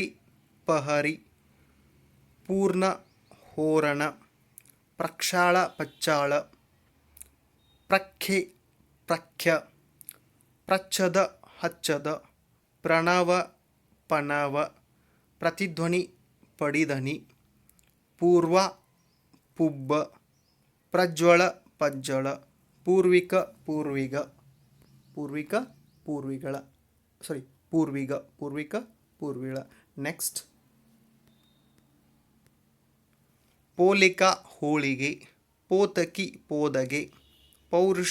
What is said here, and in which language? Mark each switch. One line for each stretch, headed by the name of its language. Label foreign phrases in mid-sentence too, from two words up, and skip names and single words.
Kannada: ಪಹರಿ, ಪೂರ್ಣ ಹೋರಣ, ಪ್ರಕ್ಷಾಳ ಪಚ್ಚಾಳ, ಪ್ರಖ್ಯೆ ಪ್ರಖ್ಯ, ಪ್ರಚ್ಛದ ಹಚ್ಚದ, ಪ್ರಣವ ಪನವ, ಪ್ರತಿಧ್ವನಿ ಪಡಿಧನಿ, ಪೂರ್ವ ಪುಬ್ಬ, ಪ್ರಜ್ವಳ ಪಜ್ಜಳ, ಪೂರ್ವಿಕ ಪೂರ್ವಿಗ, ಪೂರ್ವಿಕ ಪೂರ್ವಿಗಳ ಪೂರ್ವಿಗ ಪೂರ್ವಿಕ ಪೂರ್ವಿಳ. ನೆಕ್ಸ್ಟ್ ಪೋಲಿಕ ಹೋಳಿಗೆ, ಪೋತಕಿ ಪೋದಗೆ, ಪೌರುಷ